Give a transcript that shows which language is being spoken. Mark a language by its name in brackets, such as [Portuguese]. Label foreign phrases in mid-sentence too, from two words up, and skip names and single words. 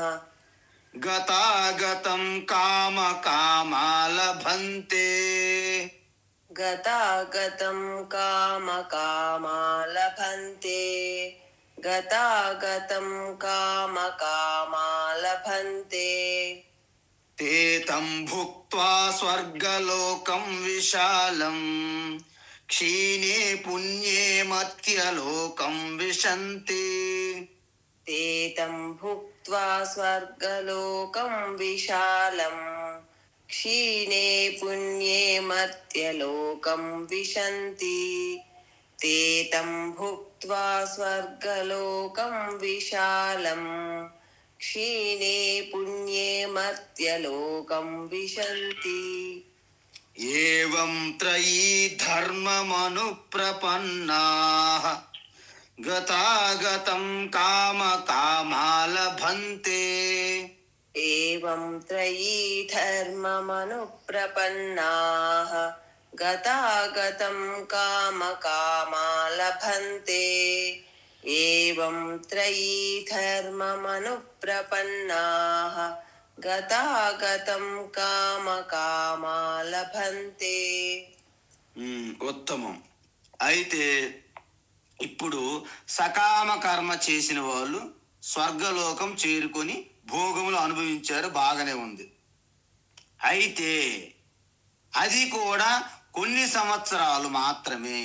[Sanskrit] గతాగతం కామకామాలభంతే, गतागतं कामकामा लभन्ते गतागतं कामकामा लभन्ते తే తం భుక్త్వా స్వర్గలోకం విశాలం, క్షీణే పుణ్యే మర్త్యలోకం విశంతి. ते तं भुक्त्वा स्वर्गलोकं विशालम् क्षीणे पुण्ये मर्त्यलोकं विशन्ति ते तं भुक्त्वा स्वर्गलोकं विशालम् क्षीणे पुण्ये मर्त्यलोकं विशन्ति ఏవం త్రయీ ధర్మమనుప్రపన్నాః గతాగతం కామకామాలభంతే. एवं त्रयी धर्ममनुप्रपन्नाः गतागतं कामकामा लभन्ते एवं त्रयी धर्ममनुप्रपन्नाः गतागतं कामकामा लभन्ते [Telugu] ఉత్తమం. అయితే ఇప్పుడు సకామ కర్మ చేసిన వాళ్ళు స్వర్గలోకం చేరుకొని భోగములు అనుభవించారు, బాగానే ఉంది. అయితే అది కూడా కొన్ని సంవత్సరాలు మాత్రమే.